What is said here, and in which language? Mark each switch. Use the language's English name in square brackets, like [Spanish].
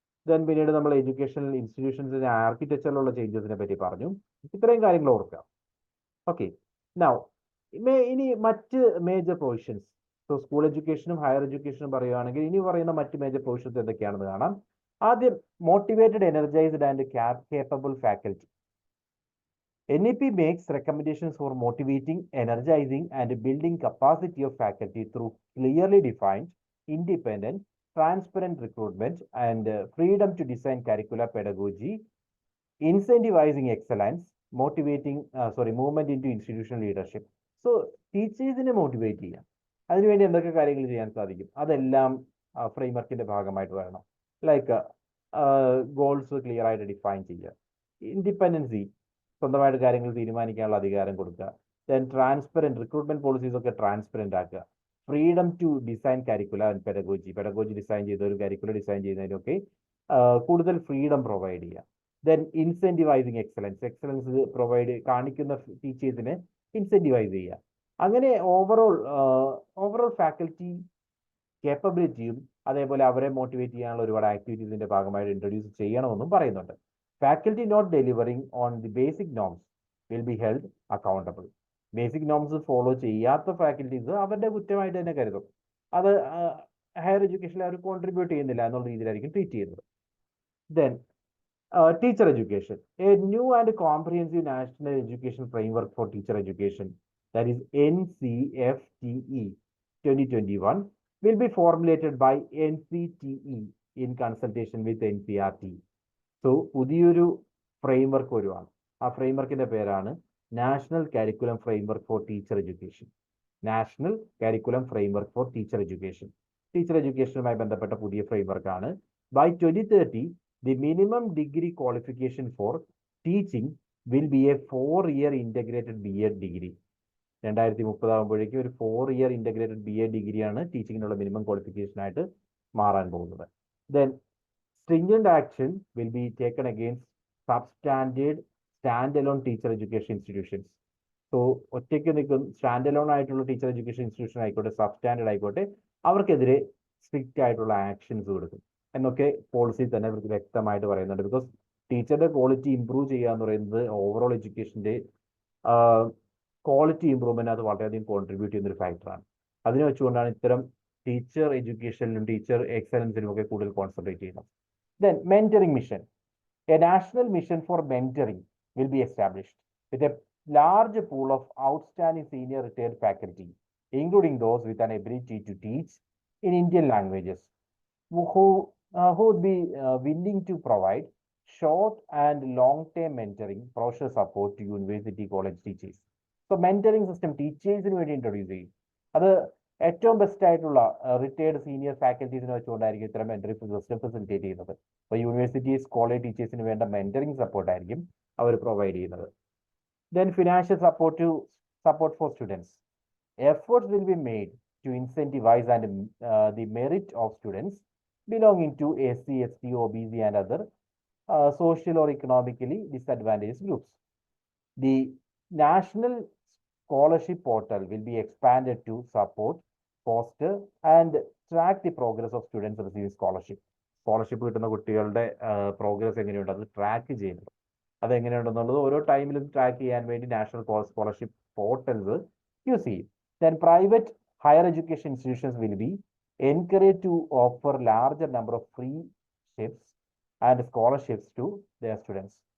[Malayalam] Then പിന്നീട് നമ്മൾ educational ഇൻസ്റ്റിറ്റ്യൂഷൻസിന്റെ ആർക്കിടെക്ചറിലുള്ള ചേഞ്ചസിനെ പറ്റി പറഞ്ഞു. ഇത്രയും കാര്യങ്ങൾ ഓർക്കുക. [English] okay, now [Malayalam] ഇനി മറ്റ് [English] Major provisions. [Malayalam] So school എഡ്യൂക്കേഷനും higher എഡ്യൂക്കേഷനും പറയുകയാണെങ്കിൽ ഇനി പറയുന്ന മറ്റ് മേജർ പ്രൊവിഷൻസ് എന്തൊക്കെയാണെന്ന് കാണാം. ആദ്യം, [English] Motivated, energized and capable faculty. NEP makes recommendations for motivating, energizing, and building capacity of faculty through clearly defined, independent, transparent recruitment and freedom to design curricula pedagogy, incentivizing excellence, movement into institutional leadership. So teachers motivate ചെയ്യാം. [Malayalam] അതിനുവേണ്ടി എന്തൊക്കെ കാര്യങ്ങൾ ചെയ്യാൻ സാധിക്കും അതെല്ലാം ഫ്രെയിംവർക്കിന്റെ ഭാഗമായിട്ട് വരണം. Like goals clear ആയിട്ട് ഡിഫൈൻ ചെയ്യുക, ഇൻഡിപെൻഡൻസി, സ്വന്തമായിട്ട് കാര്യങ്ങൾ തീരുമാനിക്കാനുള്ള അധികാരം കൊടുക്കുക, ദെൻ ട്രാൻസ്പെറൻറ്റ് റിക്രൂട്ട്മെന്റ് പോളിസീസ് ഒക്കെ ട്രാൻസ്പെറൻറ്റ് ആക്കുക, freedom to design കരിക്കുല and pedagogy design ചെയ്ത ഒരു കരിക്കുല ഡിസൈൻ ചെയ്യുന്നതിനൊക്കെ കൂടുതൽ ഫ്രീഡം പ്രൊവൈഡ് ചെയ്യുക. ദെൻ ഇൻസെന്റിവൈസിങ് എക്സലൻസ് പ്രൊവൈഡ് കാണിക്കുന്ന ടീച്ചേഴ്സിനെ ഇൻസെന്റിവൈസ് ചെയ്യുക. അങ്ങനെ ഓവറോൾ ഫാക്കൽറ്റി കേപ്പബിലിറ്റിയും അതേപോലെ അവരെ മോട്ടിവേറ്റ് ചെയ്യാനുള്ള ഒരുപാട് ആക്ടിവിറ്റീസിന്റെ ഭാഗമായിട്ട് ഇൻട്രൊഡ്യൂസ് ചെയ്യണമെന്നും പറയുന്നുണ്ട്. [English] Faculty not delivering on the basic norms will be held accountable. [Malayalam] Basic norms follow ചെയ്യാത്ത ഫാക്കൽറ്റീസ് അവരുടെ കുറ്റമായിട്ട് തന്നെ കരുതും. അത് ഹയർ എഡ്യൂക്കേഷനിൽ അവർ കോൺട്രിബ്യൂട്ട് ചെയ്യുന്നില്ല എന്നുള്ള രീതിയിലായിരിക്കും ട്രീറ്റ് ചെയ്യുന്നത്. [English] Then teacher education, a new and comprehensive national education framework for teacher education, that is NCFTE 2021, will be formulated by NCTE in consultation with NCRT. [Malayalam] So പുതിയൊരു ഫ്രെയിംവർക്ക് വരുവാണ്. ആ ഫ്രെയിംവർക്കിന്റെ പേരാണ് national curriculum framework four teacher education. National curriculum framework four teacher education. Teacher എഡ്യൂക്കേഷനുമായി ബന്ധപ്പെട്ട പുതിയ ഫ്രെയിംവർക്കാണ്. [English] By 2030 the minimum degree qualification for teaching will be a 4-year integrated B.Ed degree. [Malayalam] 2030 ആകുമ്പോഴേക്കും ഒരു 4-year integrated B.Ed ഡിഗ്രിയാണ് ടീച്ചിങ്ങിനുള്ള minimum qualification ആയിട്ട് മാറാൻ പോകുന്നത്. [English] Then stringent action will be taken against substandard stand-alone teacher education institutions. [Malayalam] So ഒറ്റയ്ക്ക് നിൽക്കുന്ന stand ആയിട്ടുള്ള teacher education institution ആയിക്കോട്ടെ, സബ്സ്റ്റാൻഡേർഡ് ആയിക്കോട്ടെ, അവർക്കെതിരെ സ്ട്രിക്റ്റ് ആയിട്ടുള്ള ആക്ഷൻസ് കൊടുക്കും എന്നൊക്കെ പോളിസി തന്നെ ഇവർക്ക് വ്യക്തമായിട്ട് പറയുന്നുണ്ട്. ബിക്കോസ് ടീച്ചറുടെ ക്വാളിറ്റി ഇംപ്രൂവ് ചെയ്യുക എന്ന് പറയുന്നത് ഓവറോൾ എഡ്യൂക്കേഷൻ്റെ ക്വാളിറ്റി ഇംപ്രൂവ്മെന്റ് അത് വളരെയധികം കോൺട്രിബ്യൂട്ട് ചെയ്യുന്ന ഒരു ഫാക്ടറാണ്. അതിനെ വെച്ചുകൊണ്ടാണ് ഇത്തരം ടീച്ചർ എഡ്യൂക്കേഷനിലും ടീച്ചർ എക്സലൻസിലും ഒക്കെ കൂടുതൽ കോൺസെൻട്രേറ്റ് ചെയ്യുന്നത്. [English] Then mentoring mission, a national mission for mentoring will be established with a large pool of outstanding senior retired faculty, including those with an ability to teach in Indian languages, who would be willing to provide short and long-term mentoring, professional support to university college teachers. [Malayalam] So mentoring system ടീച്ചേഴ്സിന് വേണ്ടി introduce ചെയ്യും. അത് ഏറ്റവും best ആയിട്ടുള്ള retired senior ഫാക്കൽറ്റീസിനെ വെച്ചുകൊണ്ടായിരിക്കും ഇത്തരം mentoring system facilitate ചെയ്യുന്നത്. അപ്പോൾ universities college ടീച്ചേഴ്സിന് വേണ്ട മെന്ററിംഗ് സപ്പോർട്ടായിരിക്കും അവർ പ്രൊവൈഡ് ചെയ്യുന്നത്. [English] Then financial support for students. Efforts will be made to incentivize and the merit of students belonging to SC, ST, OBC and other social or economically disadvantaged groups. The national scholarship portal will be expanded to support, foster and track the progress of students receiving scholarship. [Malayalam] Scholarship കിട്ടുന്ന കുട്ടികളുടെ progress എങ്ങനെയുണ്ട് അത് track ചെയ്യുന്നത്. അതെങ്ങനെയുണ്ടെന്നുള്ളത് ഓരോ ടൈമിലും track ചെയ്യാൻ വേണ്ടി national scholarship portals use ചെയ്യും. [English] Then private higher education institutions will be encourage to offer larger number of freeships and scholarships to their students.